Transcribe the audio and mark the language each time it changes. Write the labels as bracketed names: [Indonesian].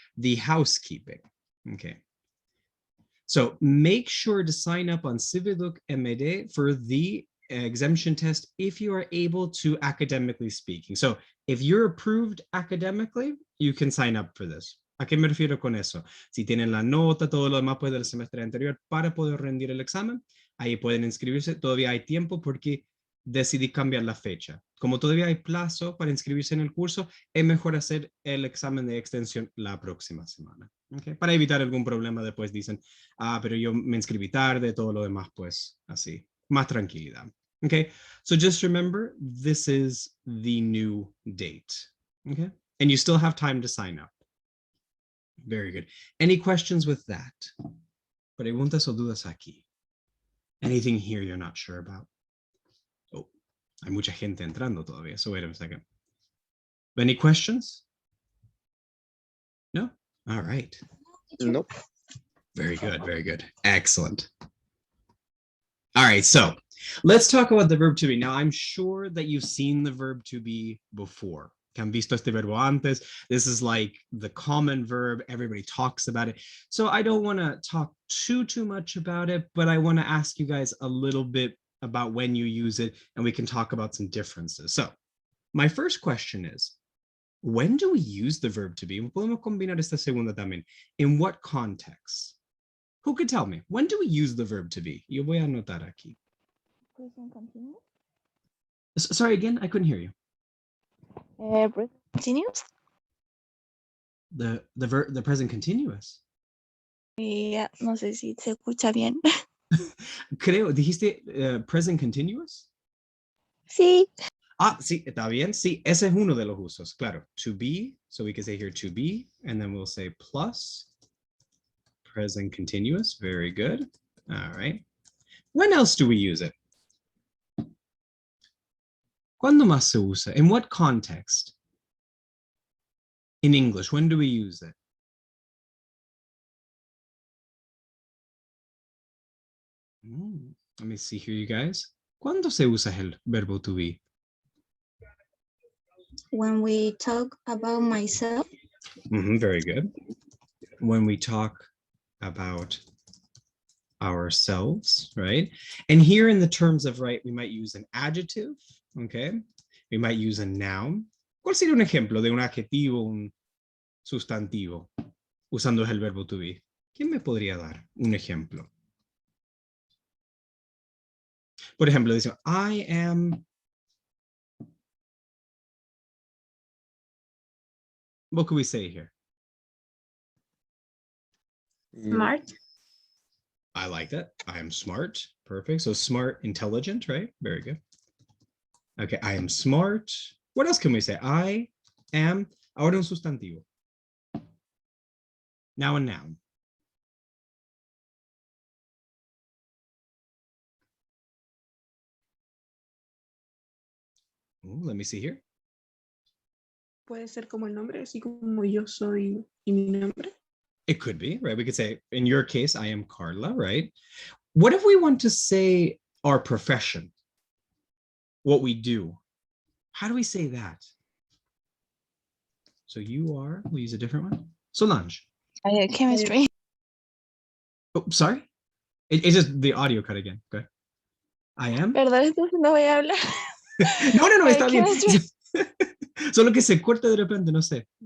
[English] The housekeeping. Okay. So make sure to sign up on Cividuk MD for the exemption test if you are able to academically speaking. So if you're approved academically, you can sign up for this. [Spanish] ¿A qué me refiero con eso? Si tienen la nota, todo lo demás pues del semestre anterior para poder rendir el examen, ahí pueden inscribirse. Todavía hay tiempo porque decidí cambiar la fecha. Como todavía hay plazo para inscribirse en el curso, es mejor hacer el examen de extensión la próxima semana. ¿Okay? Para evitar algún problema, después dicen, pero yo me inscribí tarde, todo lo demás, pues así, más tranquilidad. [English] Okay, so just remember, this is the new date. Okay, and you still have time to sign up. Very good. Any questions with that? [Spanish] Preguntas o dudas aquí? [English] Anything here you're not sure about? [Spanish] Oh, hay mucha gente entrando todavía, [English] so wait a second. Any questions? No? All right. Nope. Very good, very good. Excellent. All right, so let's talk about the verb to be. Now, I'm sure that you've seen the verb to be before. [Spanish] Que han visto este verbo antes. [English] This is like the common verb. Everybody talks about it. So I don't want to talk too much about it, but I want to ask you guys a little bit about when you use it, and we can talk about some differences. So my first question is, when do we use the verb to be? [Spanish] Podemos combinar esta segunda también. [English] In what context? Who could tell me? When do we use the verb to be? [Spanish] Yo voy a anotar aquí. [English] Present continuous. Sorry, again, I couldn't hear you. Present continuous. The present continuous. [Spanish] Yeah, no sé si se escucha bien. Creo, dijiste present continuous. Sí. Sí, está bien. Sí, ese es uno de los usos. Claro, to be. [English] So we can say here to be, and then we'll say plus present continuous. Very good. All right. When else do we use it? [Spanish] ¿Cuándo más se usa? [English] In what context? In English, when do we use it? Let me see here, you guys. [Spanish] ¿Cuándo se usa el verbo to be? [English] When we talk about myself. Very good. When we talk about ourselves, right? And here in the terms of right, we might use an adjective, okay? We might use a noun. [Spanish] ¿Cuál sería un ejemplo de un adjetivo, un sustantivo, usando el verbo to be? ¿Quién me podría dar un ejemplo? Por ejemplo, dice, [English] I am... What could we say here? Smart. I like that. I am smart. Perfect. So smart, intelligent, right? Very good. Okay, I am smart. What else can we say? I am, [Spanish] ahora un sustantivo. [English] Now a noun. Ooh, let me see here. [Spanish] Puede ser como el nombre, así como yo soy y mi nombre. [English] It could be, right? We could say, in your case, I am Carla, right? What if we want to say our profession? What we do? How do we say that? So you are, we'll use a different one. Solange. Chemistry. Oh, sorry? It's just the audio cut again. Okay. I am. [Spanish] Perdón, entonces no voy a hablar. No, está bien. [English] Biochemistry. [Spanish] Solo que se corta de repente, no sé.